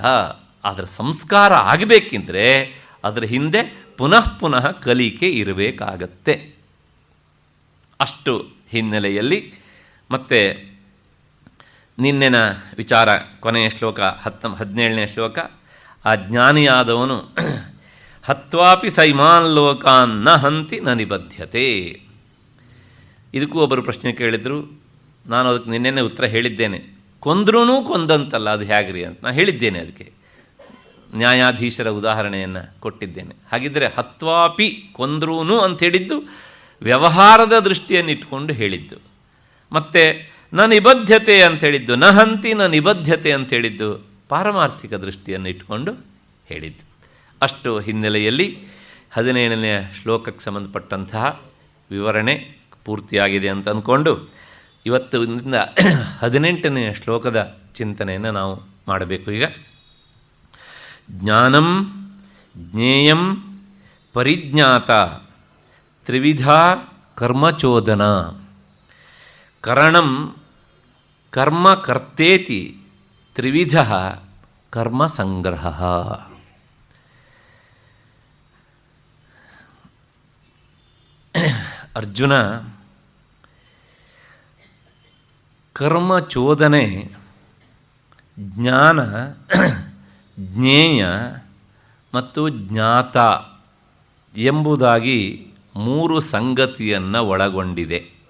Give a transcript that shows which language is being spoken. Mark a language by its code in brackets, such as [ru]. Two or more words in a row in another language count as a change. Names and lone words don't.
[kn] ಆದರೆ ಸಂಸ್ಕಾರ ಆಗಬೇಕೆಂದರೆ ಅದರ ಹಿಂದೆ ಪುನಃ ಪುನಃ ಕಲಿಕೆ ಇರಬೇಕಾಗತ್ತೆ. ಅಷ್ಟು ಹಿನ್ನೆಲೆಯಲ್ಲಿ ಮತ್ತೆ ನಿನ್ನೆನ ವಿಚಾರ ಕೊನೆಯ ಶ್ಲೋಕ 17ನೇ ಶ್ಲೋಕ, ಆ ಜ್ಞಾನಿಯಾದವನು [sa] ಹತ್ವಾಪಿ ಸೈಮಾನ್ ಲೋಕಾನ್ ನ ಹಂತಿ ನ ನಿಬದ್ಧತೆ. [kn] ಇದಕ್ಕೂ ಒಬ್ಬರು ಪ್ರಶ್ನೆ ಕೇಳಿದರು. ನಾನು ಅದಕ್ಕೆ ನಿನ್ನೆನೇ ಉತ್ತರ ಹೇಳಿದ್ದೇನೆ. ಕೊಂದ್ರೂ ಕೊಂದಂತಲ್ಲ, ಅದು ಹೇಗ್ರಿ ಅಂತ ನಾನು ಹೇಳಿದ್ದೇನೆ. ಅದಕ್ಕೆ ನ್ಯಾಯಾಧೀಶರ ಉದಾಹರಣೆಯನ್ನು ಕೊಟ್ಟಿದ್ದೇನೆ. ಹಾಗಿದ್ದರೆ ಹತ್ವಾಪಿ ಕೊಂದ್ರೂ ಅಂತ ಹೇಳಿದ್ದು ವ್ಯವಹಾರದ ದೃಷ್ಟಿಯನ್ನು ಇಟ್ಕೊಂಡು ಹೇಳಿದ್ದು. ಮತ್ತು [sa] ನ ನಿಬದ್ಧತೆ [kn] ಅಂತ ಹೇಳಿದ್ದು, [sa] ನ ಹಂತಿ ನ ನಿಬದ್ಧತೆ [kn] ಅಂತ ಹೇಳಿದ್ದು ಪಾರಮಾರ್ಥಿಕ ದೃಷ್ಟಿಯನ್ನು ಇಟ್ಕೊಂಡು ಹೇಳಿದ್ದು. ಅಷ್ಟು ಹಿನ್ನೆಲೆಯಲ್ಲಿ 17ನೇ ಶ್ಲೋಕಕ್ಕೆ ಸಂಬಂಧಪಟ್ಟಂತಹ ವಿವರಣೆ ಪೂರ್ತಿಯಾಗಿದೆ ಅಂತ ಅಂದ್ಕೊಂಡು ಇವತ್ತು 18ನೇ ಶ್ಲೋಕದ ಚಿಂತನೆಯನ್ನು ನಾವು ಮಾಡಬೇಕು. [sa] ಈಗ ಜ್ಞಾನಂ ಜ್ಞೇಯಂ ಪರಿಜ್ಞಾತ ತ್ರಿವಿಧ ಕರ್ಮಚೋದನ ಕರಣಂ ಕರ್ಮ ಕರ್ತೇತಿ ತ್ರಿವಿಧ ಕರ್ಮ ಸಂಗ್ರಹ. [kn] ಅರ್ಜುನ, ಕರ್ಮಚೋದನೆ, ಜ್ಞಾನ, ಜ್ಞೇಯ ಮತ್ತು ಜ್ಞಾತ ಎಂಬುದಾಗಿ 3 ಸಂಗತಿಯನ್ನು ಒಳಗೊಂಡಿದೆ.